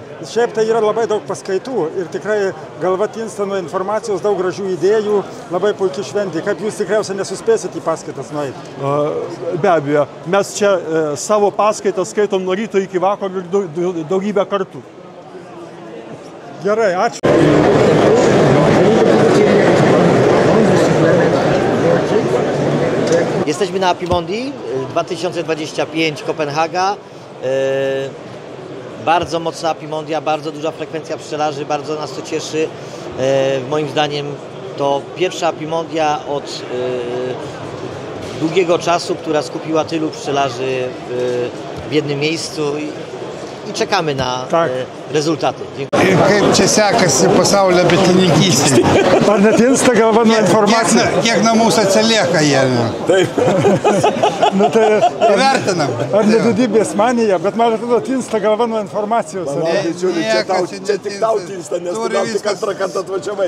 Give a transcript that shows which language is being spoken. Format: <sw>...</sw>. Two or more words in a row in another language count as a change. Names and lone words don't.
<lt>Šiaip tai yra labai daug paskaitų ir tikrai galva tinsta nuo informacijos, daug gražių idėjų, labai puikiai šventė. Kaip jūs tikriausiai nesuspėsit į paskaitas nueiti? Be abejo, mes čia savo paskaitas skaitom nuo ryto iki vakaro ir daugybę kartų. Gerai, ačiū.</lt> <pl>Jesteśmy na Apimondii 2025 Kopenhaga. Bardzo mocna Apimondia, bardzo duża frekwencja pszczelarzy, bardzo nas to cieszy. Moim zdaniem to pierwsza Apimondia od długiego czasu, która skupiła tylu pszczelarzy w jednym miejscu. i czekamy na rezultaty. Dziękuję.</pl> <lt>Kaip čia sekasi pasaulio bitininkystėje? Ar netinsta galva nuo informacijos? Kiek nuo mūsų atsilieka jie? Taip. Nu, tai, Vertinam. ar nedidybės manija, bet man atrodo, tinsta galva nuo informacijos. Čia tik tau tinsta, nes tu gal tik antrą kartą atvažiavai.</lt>